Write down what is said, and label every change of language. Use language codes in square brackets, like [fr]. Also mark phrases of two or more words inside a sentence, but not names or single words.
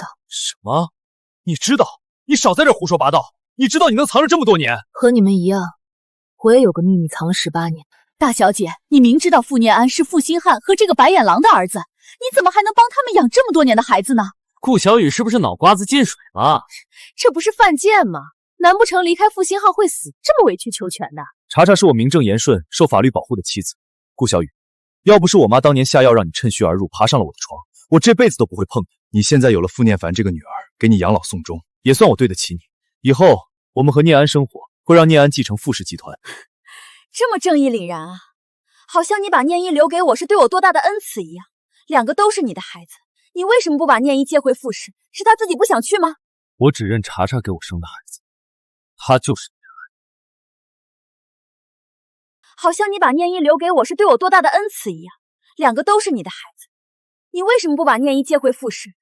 [zh] 什么？你知道？你少在这胡说八道！你知道你能藏着这么多年？和你们一样，我也有个秘密藏了18年。大小姐，你明知道傅念安是傅星汉和这个白眼狼的兒子，你怎么还能幫他們養這麼多年的孩子呢？顧小雨是不是腦瓜子進水了？這不是犯賤嗎？難不成離開傅星浩會死，這麼委曲求全的？查查是我名正言順受法律保護的妻子，顧小雨，要不是我媽當年下藥讓你趁虛而入爬上了我的床，我這輩子都不會碰你。你現在有了傅念凡這個女兒，給你養老送終，也算我對得起你。以後我們和念安生活，會讓念安繼承傅氏集團。這麼正義凜然啊，好像你把念一留給我是對我多大的恩賜一樣。兩個都是你的孩子，你為什麼不把念一接回傅氏？是他自己不想去嗎？我只認查查給我生的孩子，他就是念安。好像你把念一留給我是對我多大的恩賜一樣。兩個都是你的孩子，你為什麼不把念一接回傅氏？